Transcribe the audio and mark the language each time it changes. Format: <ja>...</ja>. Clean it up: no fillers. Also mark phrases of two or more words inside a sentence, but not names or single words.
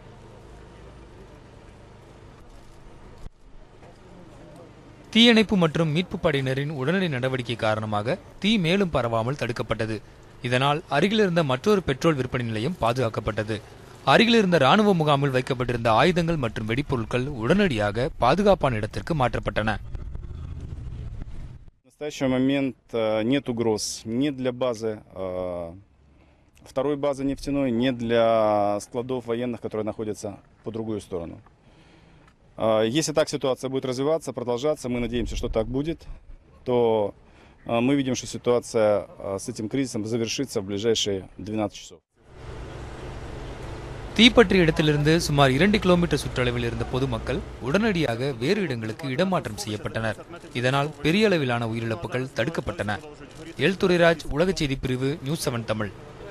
<ta>தீயணைப்பு மற்றும் மீட்பு படையினரின் உடனடி நடவடிக்கை காரணமாக தீ மேலும் பரவாமல் தடுக்கப்பட்டது. இதனால் அருகிலிருந்த மற்றொரு பெட்ரோல் விற்பனை நிலையம் பாதுகாக்கப்பட்டது. அருகிலிருந்த ராணுவ முகாமில் வைக்கப்பட்டிருந்த ஆயுதங்கள் மற்றும் வெடிப்பொருட்கள் உடனடியாக பாதுகாப்பான இடத்திற்கு மாற்றப்பட்டன.</ta> <ru>В настоящий момент нет угроз ни для базы, второй базы нефтяной, ни для складов военных, которые находятся по другую сторону. Если так ситуация будет развиваться, продолжаться, мы надеемся, что так будет, то мы видим, что ситуация с этим кризисом завершится в ближайшие 12 часов.</ru> <ta>தீப்பற்றிய இடத்திலிருந்து சுமார் 2 கிலோமீட்டர் சுற்றளவில் இருந்த பொதுமக்கள் உடனடியாக வேறு இடங்களுக்கு இடமாற்றம் செய்யப்பட்டனர். இதனால் பெரிய அளவிலான உயிரிழப்புகள் தடுக்கப்பட்டன. எல் துரைராஜ், உலக செய்தி பிரிவு, நியூஸ் 7 தமிழ்.</ta>